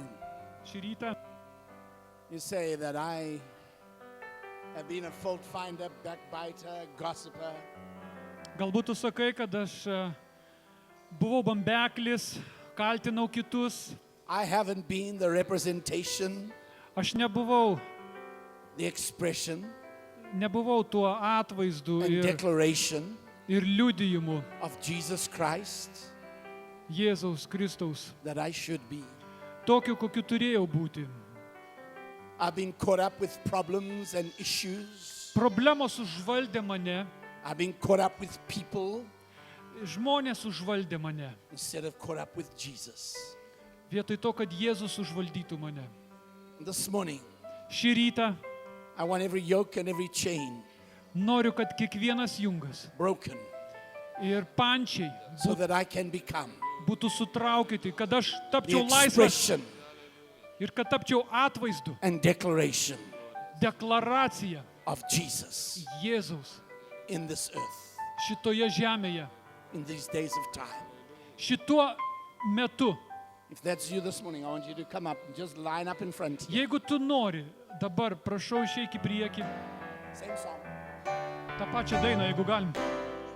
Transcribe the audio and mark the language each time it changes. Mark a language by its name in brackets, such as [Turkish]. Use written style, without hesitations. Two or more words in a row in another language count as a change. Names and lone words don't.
[Lithuanian] Šį rytą [English] you say that I have been a fault finder, backbiter, gossiper. [Lithuanian] galbūt tu sakai, kad aš buvau bambeklis, kaltinau kitus, [English] I haven't been the representation, [Lithuanian] aš nebuvau [English] the expression, [Lithuanian] tuo atvaizdu [English] and declaration [Lithuanian] ir liudijimu [English] of Jesus Christ [Lithuanian] Jėzaus Kristaus, [English] that I should be. [Lithuanian] tokiu, kokiu turėjau būti. [English] I've been caught up with problems and issues. [Lithuanian] Problemos užvaldė mane, [English] I've been caught up with people [Lithuanian] žmonės užvaldė mane, [English] instead of caught up with Jesus. [Lithuanian] Vietoj to, kad Jėzus užvaldytų mane. [English] This morning, [Lithuanian] Šį rytą [English] I want every yoke and every chain [Lithuanian] noriu, kad kiekvienas jungas [English] broken [Lithuanian] ir pančiai [English] so that I can become [Lithuanian] būtų sutraukyti, kad aš [English] the [Lithuanian] tapčiau laisvas [English] expression [Lithuanian] ir kad tapčiau atvaizdu, [English] and declaration [Lithuanian] deklaracija [English] of Jesus [Lithuanian] Jėzaus [English] in this earth, [Lithuanian] šitoje žemėje, [English] in these days of time. [Lithuanian] šituo metu. [English] If that's you this morning, I want you to come up and just line up in front here. [Lithuanian] Jeigu tu nori, dabar prašau išeik į priekį, [English] Same song. [Lithuanian] tą pačią dainą, jeigu galim.